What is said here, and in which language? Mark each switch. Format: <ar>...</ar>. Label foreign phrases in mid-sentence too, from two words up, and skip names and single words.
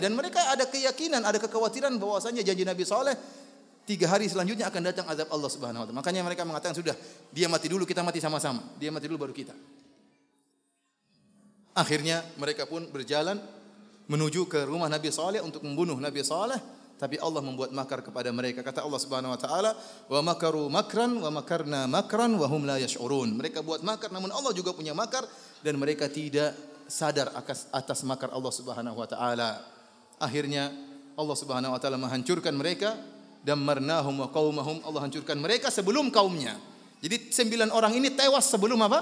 <id>Dan mereka ada keyakinan, ada kekhawatiran bahwasanya janji Nabi Saleh 3 hari selanjutnya akan datang azab Allah Subhanahu wa taala. Makanya mereka mengatakan, sudah, dia mati dulu, kita mati sama-sama. Dia mati dulu baru kita. Akhirnya mereka pun berjalan menuju ke rumah Nabi Saleh untuk membunuh Nabi Saleh, tapi Allah membuat makar kepada mereka. Kata Allah Subhanahu wa taala,</id> <ar>"ومكروا مكرا ومكرنا مكرا وهم لا يشعرون."</ar> <id>Mereka buat makar, namun Allah juga punya makar dan mereka tidak sadar atas makar Allah Subhanahu wa taala. Akhirnya Allah Subhanahu wa taala menghancurkan mereka,</id> <ar>دمرناهم وقومهم.</ar> <id>Allah hancurkan mereka sebelum kaumnya. Jadi 9 orang ini tewas sebelum apa?</id>